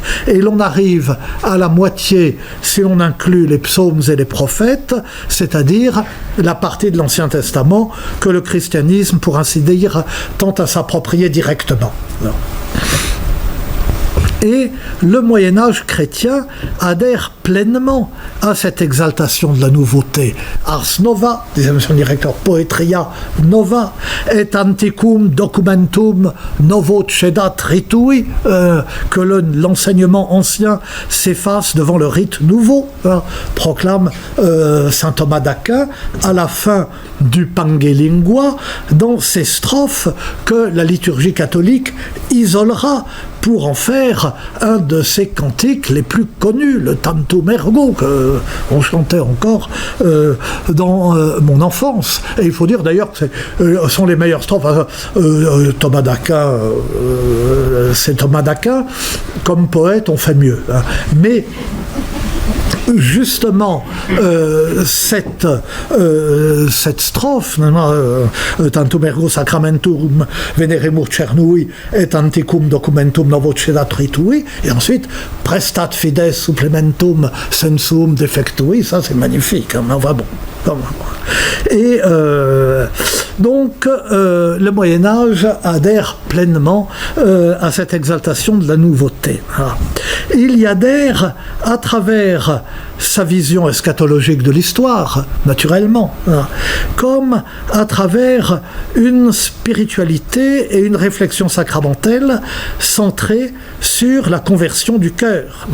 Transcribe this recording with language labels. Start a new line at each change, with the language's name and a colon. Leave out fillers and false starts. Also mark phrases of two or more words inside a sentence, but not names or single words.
French: Et l'on arrive à la moitié si l'on inclut les psaumes et les prophètes, c'est-à-dire la partie de l'Ancien Testament que le christianisme, pour ainsi dire, tend à s'approprier directement. Et le Moyen-Âge chrétien adhère pleinement à cette exaltation de la nouveauté.
Latin: Ars nova,
French: disait M. le directeur,
Latin: poetria nova, et antiquum documentum novo cedat ritui,
French: que l'enseignement ancien s'efface devant le rite nouveau, proclame saint Thomas d'Aquin à la fin du Pangelingua, dans ces strophes que la liturgie catholique isolera pour en faire un de ses cantiques les plus connus, le Tantum Ergo, qu'on chantait encore dans mon enfance. Et il faut dire d'ailleurs que ce sont les meilleures strophes. Thomas d'Aquin, c'est Thomas d'Aquin, comme poète, on fait mieux. Hein. Mais justement, cette strophe,
Latin: tantum ergo sacramentum veneremur cernui et antiquum documentum novo cedat ritui,
French: et ensuite
Latin: prestat fides supplementum sensum defectui,
French: ça c'est magnifique, hein, enfin bon. Et donc le Moyen-Âge adhère pleinement à cette exaltation de la nouveauté. Il y adhère à travers sa vision eschatologique de l'histoire, naturellement, comme à travers une spiritualité et une réflexion sacramentelle centrée sur la conversion du cœur.